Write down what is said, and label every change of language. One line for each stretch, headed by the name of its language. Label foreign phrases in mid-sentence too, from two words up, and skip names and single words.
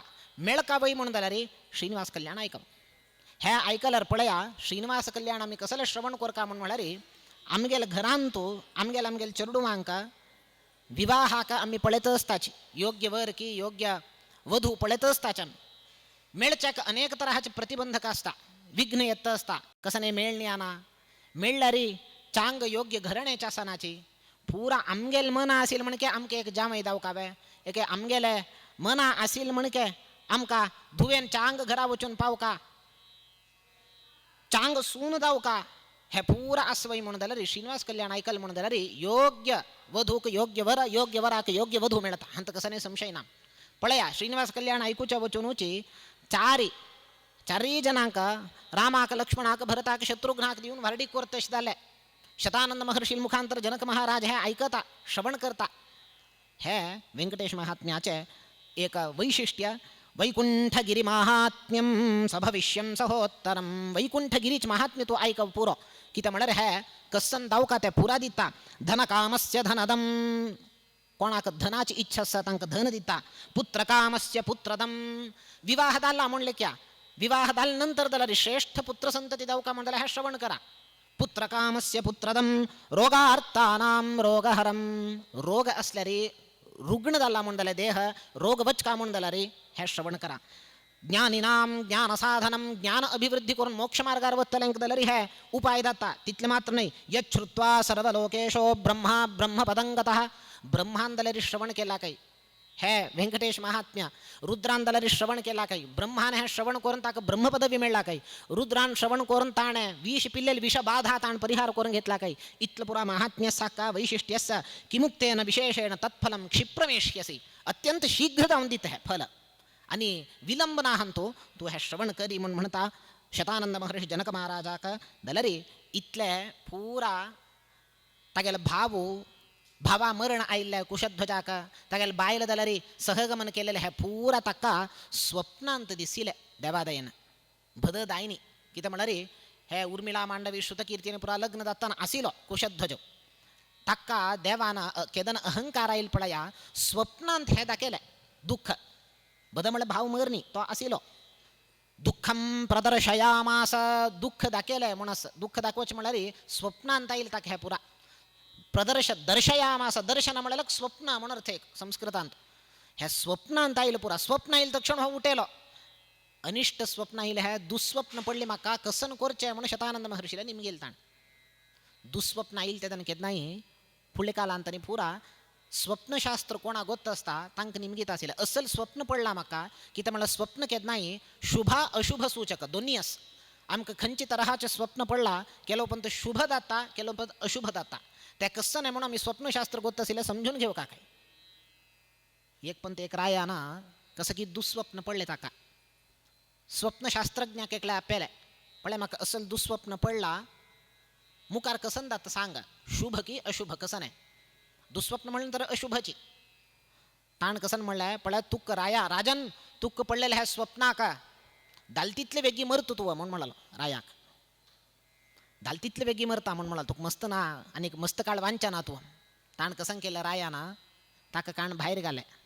Konkani: मेळका वय म्हणून जाल्यार श्रीनिवास कल्याण ऐकव हे ऐकल्यार पळया श्रीनिवास कल्याण आमी कसले श्रवण करका म्हणून म्हळ्यार आमगेल घरांतू आमगेल चेडूवांक विवाहाक आम्ही पळयतच ताची योग्य वर की योग्य वधू पळयतच ताच्यान मेळच्याक अनेक तराचे प्रतिबंधक असता विघ्न येत असता कसं नाही मेळणी आणा मेळल्यारी चांग योग्य घराण्याच्या सणाची पुरा आमगेल मना असेल म्हणके आमके एक जामय दावकावे एक आमगेले मना असेल म्हणके आमका धुवेन चांग घरा वचून पावका चांग सून दावका हे पुरा अस्वय म्हणून जाल्यार श्रीनिवास कल्याण ऐकल म्हणून जाल्यार योग्य वधूक योग्य वराक योग्य वधू मेळता अंत कसं नाही संशय ना पळया श्रीनिवास कल्याण ऐकूच्या वचूनची चारी जनांक रामाक लक्ष्मणाक भरताक शत्रुघ्नाक दिवन वारडी कोर तश जाले शतानंद महर्षी मुखांतर जनक महाराज हे ऐकता श्रवण करता हे व्यंकटेश महात्म्याचे एक वैशिष्ट्य
Sanskrit: वैकुंठगिरी महात्म्यम सभविष्यम सहोत्तरम
Konkani: वैकुंठगिरीच महात्म्य तो ऐक पुरो कितें म्हळ्यार हे कसन दावका ते पुरा दिता
Sanskrit: धनकामस्य धनदम
Konkani: कोणाक धनाची इच्छा आसा तांकां धन दिता
Sanskrit: पुत्रकामस्य पुत्रदम
Konkani: विवाह जाल्ला म्हणले क्या विवाह जाल नंतर जाल्यार श्रेष्ठ पुत्र संतती दावका म्हणल्यार हे श्रवण करा
Sanskrit: पुत्रकामस्य पुत्रदम रोगार्थानां रोगहरम
Konkani: रोग असल्यारी रुग्ण जाला म्हण जाल्यार देह रोग वचका म्हण जाल्यार हे श्रवण करा
Sanskrit: ज्ञानिनां ज्ञान साधनम
Konkani: ज्ञान अभिवृद्धी करून मोक्ष मार्गार वतल्यांक जाल्यार हे उपाय जाता तितले मात्र नाही
Sanskrit: यच्छ्रुत्वा सर्वलोकेशो ब्रह्मा ब्रह्मपदंगतः
Konkani: ब्रह्मान जाल्यार श्रवण केला काही हे व्यंकटेश महात्म्य रुद्रान जाल्यार श्रवण केला काही ब्रह्मान हे श्रवण करून ताका ब्रह्मपदवी मेळ्ळा काही रुद्रान श्रवण करून ताणे विष पिल्लेल विष बाधा ताण परिहार करून घेतला काही इतलं पुरा महात्म्य साका
Sanskrit: वैशिष्ट्यस्य किमुक्तेन विशेषेण तत्फलम क्षिप्रमेष्यसी
Konkani: अत्यंत शीघ्र जावन दित हे फल आणि विलंब ना हंतो तू हे श्रवण करी म्हणून म्हणता शतानंद महर्षी जनक महाराजाक जाल्यार इतले पुरा तागेल भावा मरण आयिल्ल्या कुशध्वजाक तागेले बायल जाल्यार सहगमन केलेले हे पुरा ताका स्वप्नांत दिसिले देवादयेन भद दायनी कितें म्हळ्यार हे उर्मिला मांडवी श्रुतकीर्तीन पुरा लग्न जातना आशिल्लो कुशध्वज ताका देवान केदन अहंकार आयिल्लो पळया स्वप्नांत हे दाखयले दुःख भद म्हळ्यार भाव मरणी तो आशिल्लो
Sanskrit: दुःखम प्रदर्शयामास
Konkani: दुःख दाखयले म्हणस दुःख दाखोवचें म्हळ्यार स्वप्नांत आयिल्लो ताका हे पुरा दर्शयामास दर्शन म्हळ्यार स्वप्न म्हण अर्थ एक संस्कृतांत हे स्वप्नांत आयिल्लो पुरा स्वप्न आयिल्लो तक्षण हो उठेलो अनिष्ट स्वप्न आयिल्ले हे दुस्वप्न पडले म्हाका कसन करचें म्हणून शतानंद महर्षीला निमगेल ताण दुस्वप्न आयिल्ले तेदन केन्नाय फुडल्या कालांतांनी पुरा स्वप्नशास्त्र कोणाक गोत्त आसता तांकां निमगीत आशिल्लें असल स्वप्न पडलां म्हाका कितें म्हळ्यार स्वप्न केन्नाय शुभ अशुभ सूचक दोनी आस आमकां खंयच्या तराचें स्वप्न पडलां केलो पण तो शुभ जाता केलो पण अशुभ जाता ते कसं नाही म्हणून आम्ही स्वप्नशास्त्र गोत्त आशिल्लें समजून घेऊ का काय एक पण ते एक राया ना कसं की दुस्वप्न पडले ताका स्वप्नशास्त्रज्ञाक एकल्या आपले पळय म्हाका असल दुस्वप्न पडला मुखार कसन जाता सांगा शुभ की अशुभ कसं नाही दुस्वप्न म्हणलं तर अशुभची ताण कसन म्हणल्यार पळय तुक राया राजन तुक पडलेले ह्या स्वप्नाक दालतीतले वेगी मरत तू म्हणून म्हणालो रायाक दालतीतले वेगी मरता म्हणून म्हणाल तुका मस्त ना आणि मस्त काळ वांचा ना तू ताण कसन केलं राया ना ताका काण भायर घाले